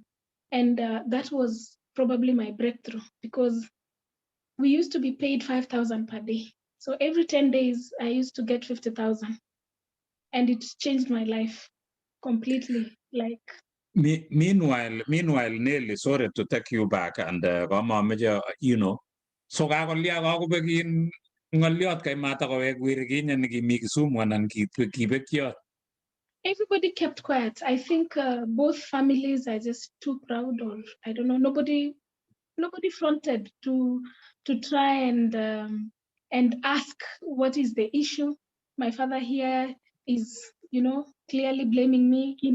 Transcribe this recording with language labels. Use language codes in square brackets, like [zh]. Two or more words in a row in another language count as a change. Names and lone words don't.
[en] And that was probably my breakthrough, because we used to be paid 5,000 per day. So every 10 days, I used to get 50,000. And it changed my life completely. Like, Meanwhile, Nelly, sorry to take you back, and so [kln] kakolya kakobek ngoliot kay mata kowek wirikin yan kimi Kisumu anan kibekyo. [en] Everybody kept quiet. I think both families are just too proud, or I don't know. Nobody fronted to try and ask what is the issue. My father here is clearly blaming me.